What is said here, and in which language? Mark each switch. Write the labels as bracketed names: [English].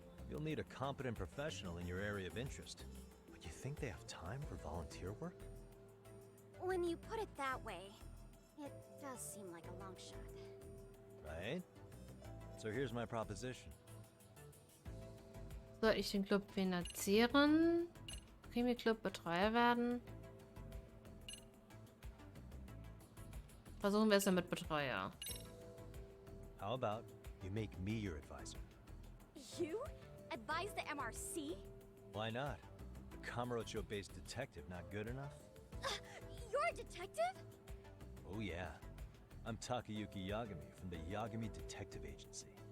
[English] You'll need a competent professional in your area of interest, but you think they have time for volunteer work? When you put it that way, it does seem like a long shot. Right? So here's my proposition. [German] Soll ich den Club finanzieren? Krimi-Club Betreuer werden? Versuchen wir es dann mit Betreuer. [English] How about you make me your advisor? You? Advise the MRC? Why not? A Kamurocho-based detective not good enough? You're a detective? Oh yeah. I'm Takayuki Yagami from the Yagami Detective Agency.